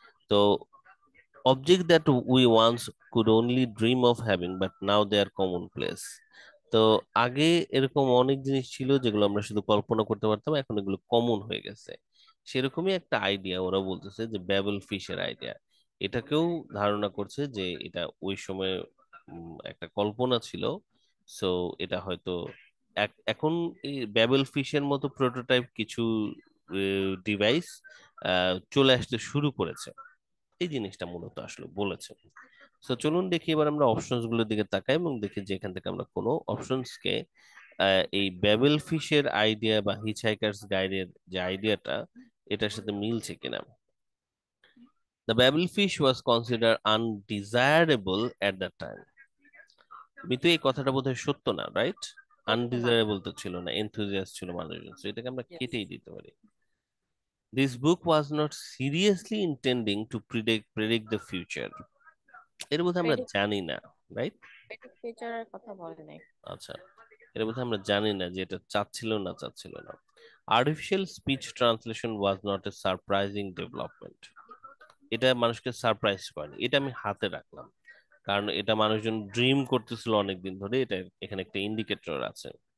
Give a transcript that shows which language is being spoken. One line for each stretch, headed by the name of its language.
English: তো object that we once could only dream of having but now they are commonplace.
Bangla: তো আগে এরকম অনেক জিনিস ছিল যেগুলো আমরা শুধু কল্পনা করতে পারতাম, এখন এগুলো কমন হয়ে গেছে। সেরকমই একটা আইডিয়া ওরা বলতেছে, যে ব্যাবেল ফিশের আইডিয়া, এটাকেও ধারণা করছে যে এটা ওই সময় একটা কল্পনা ছিল। সো এটা হয়তো এখন এই ব্যাবেল ফিশের মতো প্রোটোটাইপ কিছু ডিভাইস চলে আসতে শুরু করেছে। এই জিনিসটা মূলত আসলে বলেছে। তো চলুন দেখি এবার আমরা অপশনস গুলোর দিকে তাকাই এবং দেখি যে এখান থেকে আমরা কোনো অপশনস কে এই ব্যাবেল ফিশের আইডিয়া বা হিচহাইকার্স গাইডের যে আইডিয়াটা, এটার সাথে মিলছে কিনা।
English: The Babel fish was consider undesirable at the time.
Bangla: Mitu, এই কথাটা বোধহয় সত্য না, রাইট? সত্য না। আনডিজায়ারেবল তো ছিল না, এনথুজিয়াস্ট ছিল মানুষজন, তো এটাকে আমরা
English: Yes.
Bangla: কেটেই দিতে পারি।
English: This book was not seriously intending to predict the future.
Bangla: এর বোধহয় আমরা
English: Predict
Bangla: জানি না, রাইট? future এর কথা বলে নাই। আচ্ছা, এর বোধহয় আমরা জানি না যে এটা চাচ্ছিল না।
English: Artificial speech translation was not a surprising development.
Bangla: এটা মানুষকে সারপ্রাইজ করে, এটা আমি হাতে রাখলাম কারণ এটা মানুষজন ড্রিম করতেছিল অনেকদিন ধরে, এটা এখানে একটা ইন্ডিকেটর আছে।